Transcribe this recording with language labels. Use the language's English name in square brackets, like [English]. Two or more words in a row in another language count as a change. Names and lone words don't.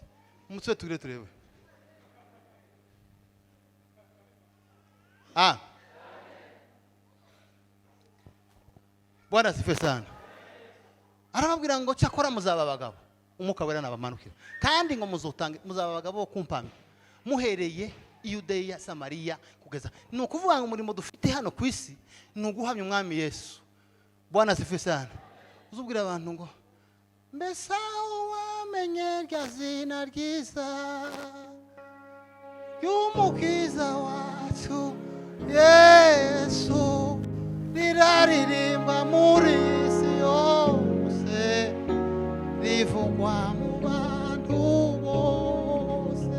[Kinyarwanda] Umutwe turebe. [Swahili] Bwana sifiwe sana. [Kinyarwanda] Arababwira ngo cyakora muzaba abagabo. Umwuka Wera nabamanukira kandi ngo muzaba abagabo kumpamya muhereye Yudeya Samariya kugeza. Ni ukuvuga ngo umurimo dufite hano ku isi ni uguhamya umwami Yesu. [Swahili] Bwana asifiwe sana. [Kinyarwanda] Uzubwira abantu ngo mbese wamenye rya zina ryiza y'umukiza wacu Yesu riraririmba muri isi yose rivugwa mu bantu bose.